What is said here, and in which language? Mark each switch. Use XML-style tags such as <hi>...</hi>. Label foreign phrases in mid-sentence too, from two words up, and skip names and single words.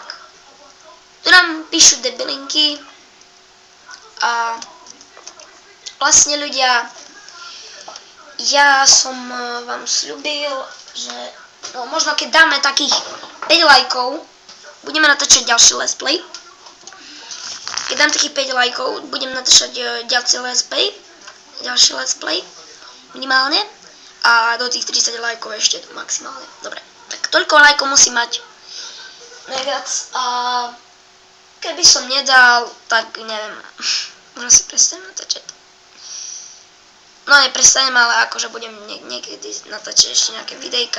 <sk>Tu nám píšu debilinky. A vlastne ľudia, ja som vám sľúbil, že no, možno keď dáme takých 5 lajkov, budeme natáčať ďalší</sk> <en>let's play.</en> <sk>Keď dám takých 5 lajkov, budem natáčať ďalší</sk> <en>let's play,</en> <sk>minimálne. A do tých 30 lajkov ešte maximálne. Dobre, tak toľko lajkov musí mať. Najviac. A keby som nedal, tak neviem, možno si prestanem natáčať. No neprestanem, ale akože budem niekedy natáčať ešte nejaké videjka.</sk>